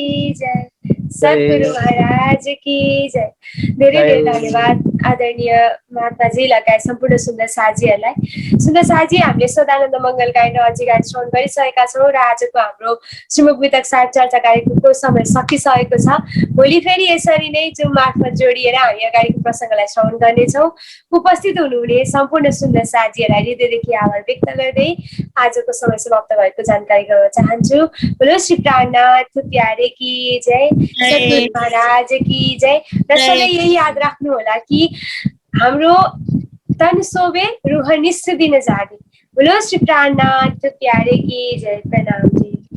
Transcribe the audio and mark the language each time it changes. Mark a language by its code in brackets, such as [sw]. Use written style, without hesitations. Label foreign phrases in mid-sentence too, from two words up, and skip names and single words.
[hi] जय, सतगुरु महाराज की जय। [ne] धेरै धेरै धन्यवाद। आदरणीय महात्माजी लगायत सम्पूर्ण सुन्दर साथीहरूलाई सुन्दर साथी हामीले सदानन्द मङ्गल गायन अझै गायन श्रवण गरिसकेका छौँ र आजको हाम्रो श्रीमुख वितक साहिब चर्चा कार्यक्रमको समय सकिसकेको छ। भोलि फेरि यसरी नै जुम मार्फत जोडिएर हामी अगाडिको प्रसङ्गलाई श्रवण गर्नेछौँ। उपस्थित हुनुहुने सम्पूर्ण सुन्दर साथीहरूलाई हृदयदेखि आभार व्यक्त गर्दै आजको समय समाप्त भएको जानकारी गराउन चाहन्छु। [hi] बोलो श्री प्राणनाथ प्यारे की जय, सद्गुरु महाराज की जय। [ne] र सधैँ यही याद राख्नु होला कि हाम्रो [hi] तन सोवे रूह निस्स दिन जागे। बोलो श्री प्राणनाथ प्यारे की जय। [ne] प्रणाम जी।